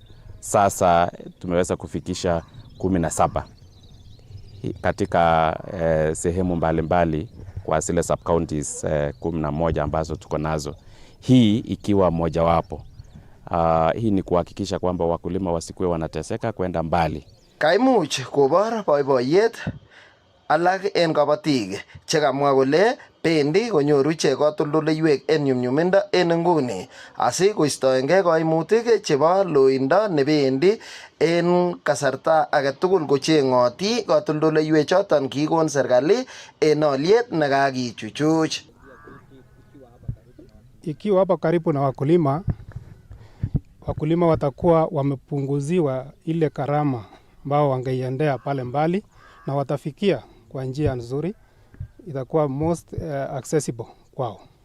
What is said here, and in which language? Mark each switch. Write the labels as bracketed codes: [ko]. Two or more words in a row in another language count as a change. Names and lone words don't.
[sw] Sasa tumeweza kufikisha 17 katika sehemu mbalimbali kwa zile [en] sub counties [sw] 11 ambazo tuko nazo, hii ikiwa mojawapo. Hii ni kuhakikisha kwamba wakulima wasikuwe wanateseka kwenda mbali. [kln] Kaimuch kobor boiboiyet alak en kabatik chekamwa kole bendi konyoru ichek katoldoleiwek en nyumnyumindo en nguni asikoistoengei kaimutik chebo loindo nebendi en kasarta agetugul kocheng'oti katoldoleiwek choton kikon serikali en oliet nekakichuchuch. [sw] Ikiwa hapa karibu na wakulima watakuwa wamepunguziwa ile karama ambao wangeiendea pale mbali na watafikia kwa njia nzuri, itakuwa [en] most accessible [sw] kwao.